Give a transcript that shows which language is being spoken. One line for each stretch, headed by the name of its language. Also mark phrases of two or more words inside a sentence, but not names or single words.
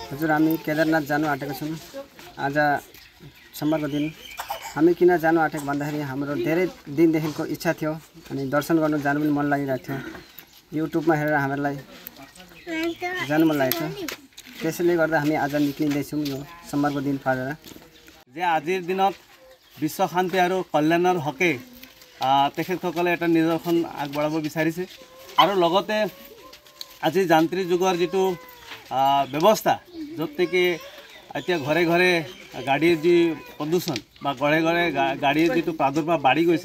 Nepali: हामी केदारनाथ जानु आँटेको छौँ। आज सोमबारको दिन हामी किन जानु आँटेको भन्दाखेरि हाम्रो धेरै दिनदेखिको इच्छा थियो अनि दर्शन गर्नु जानु पनि मन लागिरहेको थियो। युट्युबमा हेरेर हामीलाई जानु मन लागेको थियो। त्यसैले गर्दा हामी आज निक्लिँदैछौँ यो सोमबारको दिन पारेर।
Assamese: যে আজিৰ দিনত বিশ্ব শান্তি আৰু কল্যাণৰ হকে তেখেতসকলে এটা নিদৰ্শন আগবঢ়াব বিচাৰিছে আৰু লগতে আজি যান্ত্ৰিক যুগৰ যিটো ব্যৱস্থা য'ত নেকি এতিয়া ঘৰে ঘৰে গাড়ীৰ যি প্ৰদূষণ বা ঘৰে ঘৰে গাড়ীৰ যিটো প্ৰাদুৰ্ভাৱ বাঢ়ি গৈছে।